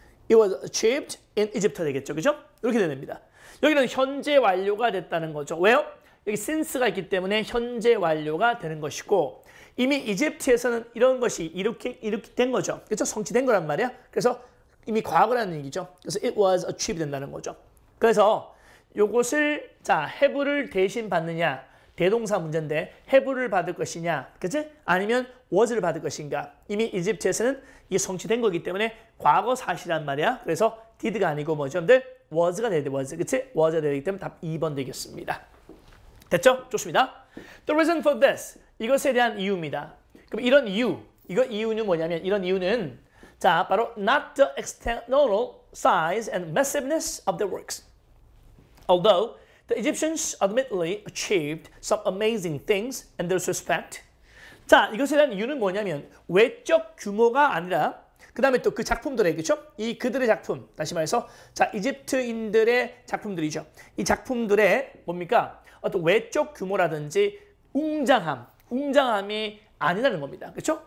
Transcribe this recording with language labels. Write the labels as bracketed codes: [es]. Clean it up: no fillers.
[en] It was achieved in Egypt [ko] 되겠죠. 그죠? 이렇게 됩니다. 여기는 현재 완료가 됐다는 거죠. 왜요? 여기 since가 있기 때문에 현재 완료가 되는 것이고 이미 이집트에서는 이런 것이 이렇게 된 거죠. 그렇죠? 성취된 거란 말이야. 그래서 이미 과거라는 얘기죠. 그래서 [en] it was achieved [ko] 된다는 거죠. 그래서 요것을 자 have를 대신 받느냐 대동사 문제인데 have를 받을 것이냐, 그치? 아니면 was를 받을 것인가. 이미 이집트에서는 이게 성취된 거기 때문에 과거 사실이란 말이야. 그래서 did가 아니고 뭐죠? was가 돼야 돼. was, 그치? was가 되기 때문에 답 2번 되겠습니다. 됐죠? 좋습니다. [en] The reason for this. [ko] 이것에 대한 이유입니다. 그럼 이런 이유, 이유는 뭐냐면 이런 이유는 자 바로 [en] not the external size and massiveness of the works. Although the Egyptians admittedly achieved some amazing things in this respect. [ko] 자, 이것에 대한 이유는 뭐냐면 외적 규모가 아니라 그 다음에 또 그 작품들의 그렇죠? 이 그들의 작품, 다시 말해서 자 이집트인들의 작품들이죠. 이 작품들의 뭡니까? 어떤 외적 규모라든지 웅장함이 아니라는 겁니다. 그렇죠?